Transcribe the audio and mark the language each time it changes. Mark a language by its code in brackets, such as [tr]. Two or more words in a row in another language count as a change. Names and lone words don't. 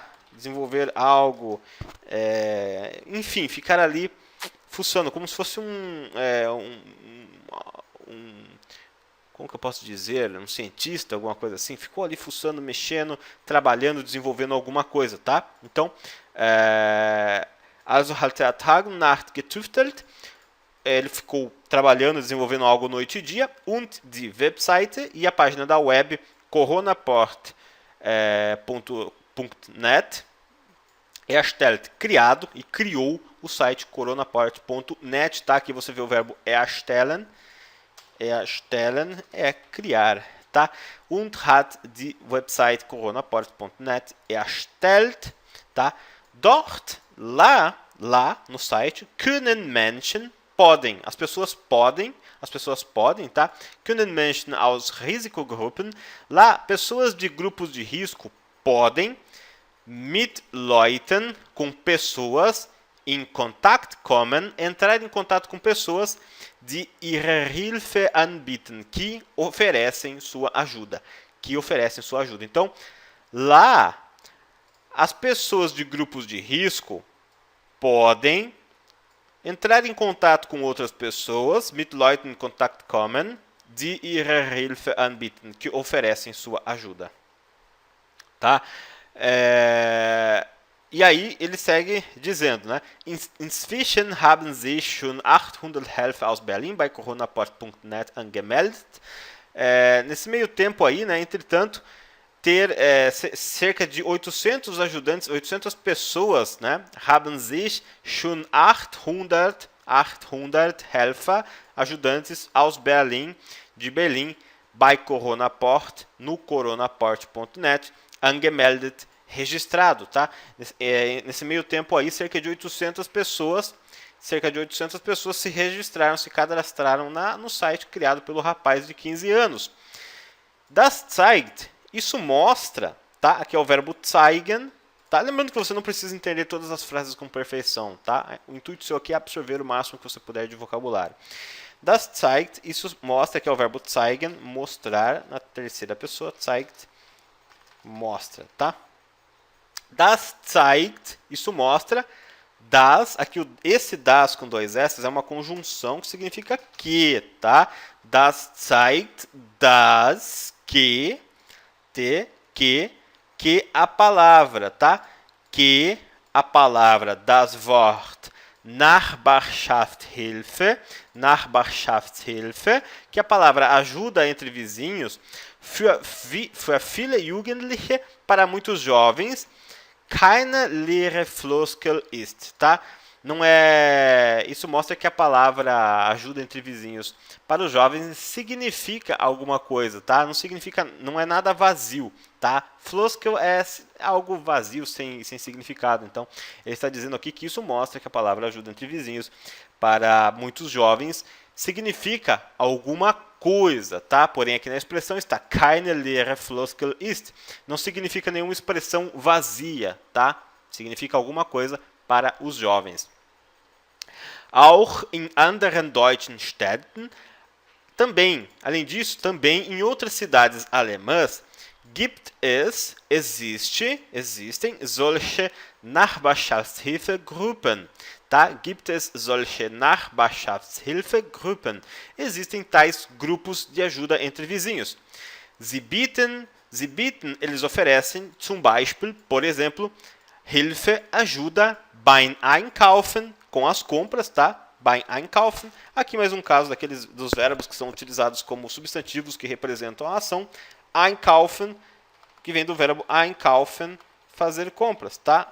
[pt] Desenvolver algo, enfim, ficar ali fuçando, como se fosse como que eu posso dizer, um cientista, alguma coisa assim, ficou ali fuçando, mexendo, trabalhando, desenvolvendo alguma coisa, tá? Então, [de] also hat Tag und Nacht getüftelt, [pt] ele ficou trabalhando, desenvolvendo algo noite e dia, [de] und die Webseite, [pt] e a página da web, [de] coronaport.net, erstellt, [pt] criado e criou o site coronaport.net, tá? Aqui você vê o verbo erstellen. Erstellen é criar, tá? [de] Und hat die Website coronaport.net erstellt, tá? Dort, [pt] lá no site, [de] können Menschen, [pt] podem, as pessoas podem, tá? [de] Können Menschen aus Risikogruppen, [pt] lá pessoas de grupos de risco podem [de] mit Leuten, [pt] com pessoas, [de] in Kontakt kommen, [pt] entrar em contato com pessoas, [de] die ihre Hilfe anbieten, [pt] que oferecem sua ajuda. Então, lá, as pessoas de grupos de risco podem entrar em contato com outras pessoas, [de] mit Leuten in Kontakt kommen, die ihre Hilfe anbieten, [pt] que oferecem sua ajuda. Tá? E aí ele segue dizendo, né? [de] Inzwischen haben sich schon 800 Helfer aus Berlin bei coronaport.net angemeldet. [pt] Nesse meio tempo aí, né? Entretanto, ter cerca de 800 ajudantes, 800 pessoas, né? [de] Haben sich schon 800 Helfer, ajudantes aus Berlin, [pt] de Berlim, [de] bei Coronaport, [pt] no coronaport.net, angemeldet, registrado, tá? Nesse meio tempo aí, cerca de 800 pessoas se registraram, se cadastraram no site criado pelo rapaz de 15 anos. [de] Das zeigt, [pt] isso mostra, tá? Aqui é o verbo zeigen, tá? Lembrando que você não precisa entender todas as frases com perfeição, tá? O intuito seu aqui é absorver o máximo que você puder de vocabulário. [de] Das zeigt, [pt] isso mostra, que é o verbo zeigen, mostrar, na terceira pessoa, zeigt, mostra, tá? [de] Das zeigt, [pt] isso mostra. Das, aqui esse das com dois S é uma conjunção que significa que, tá? [de] Das zeigt, das, [pt] que a palavra, tá? Que a palavra, [de] das Wort, Nachbarschaftshilfe, [pt] que a palavra ajuda entre vizinhos, [de] für viele Jugendliche, [pt] para muitos jovens, [de] keine leere Floskel ist, [pt] tá? Não é... Isso mostra que a palavra ajuda entre vizinhos para os jovens significa alguma coisa, tá? Não é nada vazio, tá? Floskel é algo vazio, sem significado. Então, ele está dizendo aqui que isso mostra que a palavra ajuda entre vizinhos para muitos jovens significa alguma coisa, tá? Porém, aqui na expressão está [de] keine leere Floskel ist. [pt] Não significa nenhuma expressão vazia, tá? Significa alguma coisa para os jovens. [de] Auch in anderen deutschen Städten, [pt] também, além disso, também em outras cidades alemãs, existem [de] solche Nachbarschaftshilfegruppen. [pt] Tá? [de] Gibt es solche Nachbarschaftshilfegruppen. [pt] Existem tais grupos de ajuda entre vizinhos. [de] Sie bieten, [pt] eles oferecem, [de] zum Beispiel, [pt] por exemplo, [de] Hilfe, ajuda, beim Einkaufen, [pt] com as compras, tá? [de] Beim Einkaufen. [pt] Aqui mais um caso dos verbos que são utilizados como substantivos que representam a ação. Einkaufen, que vem do verbo einkaufen, fazer compras, tá?